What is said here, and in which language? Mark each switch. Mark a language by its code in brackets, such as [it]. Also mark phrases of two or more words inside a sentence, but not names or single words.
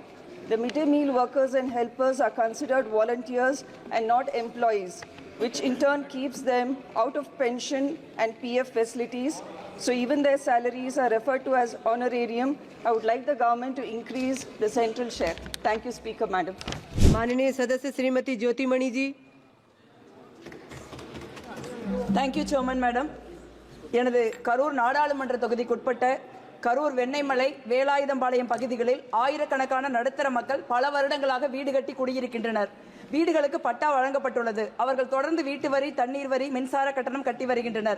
[en] The midday meal workers and helpers are considered volunteers and not employees, which in turn keeps them out of pension and PF facilities. So even their salaries are referred to as honorarium. I would like the government to increase the central share. Thank you, Speaker, Madam. [hi] माननीय सदस्य श्रीमती ज्योतिमणि जी। [en] thank you chairman madam. [ta] எனது கரூர் நாடாளுமன்ற தொகுதிக்குட்பட்ட கரூர் வெண்ணெய்மலை வேலாயுதம்பாளையம் பகுதிகளில் ஆயிரக்கணக்கான நடுத்தர மக்கள் பல வருடங்களாக வீடு கட்டி குடியிருக்கின்றனர். வீடுகளுக்கு பட்டா வழங்கப்பட்டுள்ளது. அவர்கள் தொடர்ந்து வீட்டு வரி, தண்ணீர் வரி, மின்சார கட்டணம் கட்டி வருகின்றனர்.